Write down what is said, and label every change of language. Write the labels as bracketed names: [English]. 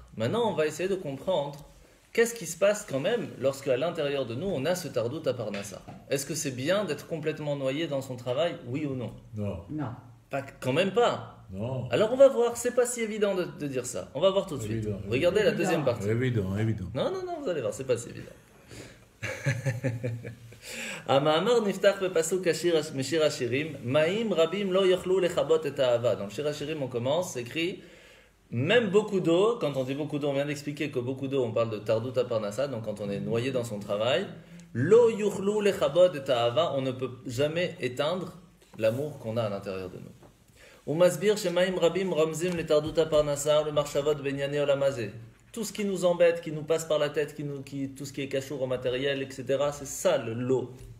[French] Maintenant, on va essayer de comprendre qu'est-ce qui se passe quand même lorsque à l'intérieur de nous, on a ce tardout à Parnassa. Est-ce que c'est bien d'être complètement noyé dans son travail, oui ou non? Non. Non. Pas, quand même pas. Non. Alors on va voir, c'est pas si évident de dire ça. On va voir tout de suite. Évident. Regardez la Évident. deuxième partie. Évident. Non, vous allez voir, c'est pas si évident. [Hebrew] המאמר נפתח בפסוק משיר השירים, מים רבים לא יוכלו לכבות את האהבה. [French] Dans le Shir HaShirim, on commence, c'est écrit, même beaucoup d'eau, quand on dit beaucoup d'eau, on vient d'expliquer que beaucoup d'eau, on parle de Tardut Parnassa, donc quand on est noyé dans son travail, [Hebrew] lo yuchlu lechabot et ahava, [French] on ne peut jamais éteindre l'amour qu'on a à l'intérieur de nous. [Hebrew] ומסביר שמים רבים רומזים לתרדות הפרנסה ולמחשבות בענייני עולם הזה. [French] Tout ce qui nous embête, qui nous passe par la tête, tout ce qui est cachour au matériel, etc., c'est ça l'eau.